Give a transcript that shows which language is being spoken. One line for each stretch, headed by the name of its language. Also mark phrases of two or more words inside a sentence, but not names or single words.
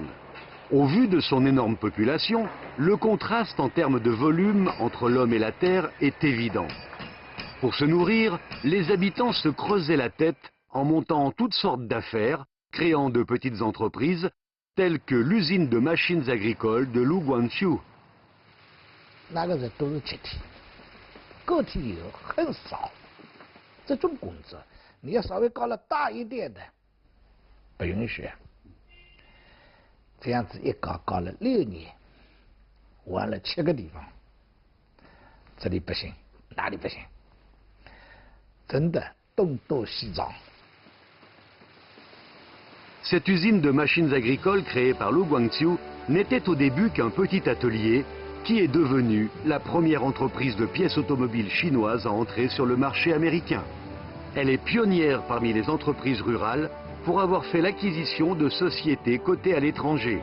French: Au vu de son énorme population, le contraste en termes de volume entre l'homme et la terre est évident. Pour se nourrir, les habitants se creusaient la tête en montant toutes sortes d'affaires, créant de petites entreprises, telles que l'usine de machines agricoles de Lu Guangqiu.
Chinese: 那个人都是集体，个体有很少。这种工资，你要稍微搞了大一点的，不允许。这样子一搞搞了6年，玩了7个地方，这里不行，哪里不行？真的东躲西藏。
French: Cette usine de machines agricoles créée par Lu Guangqiu n'était au début qu'un petit atelier qui est devenu la première entreprise de pièces automobiles chinoise à entrer sur le marché américain. Elle est pionnière parmi les entreprises rurales pour avoir fait l'acquisition de sociétés cotées à l'étranger.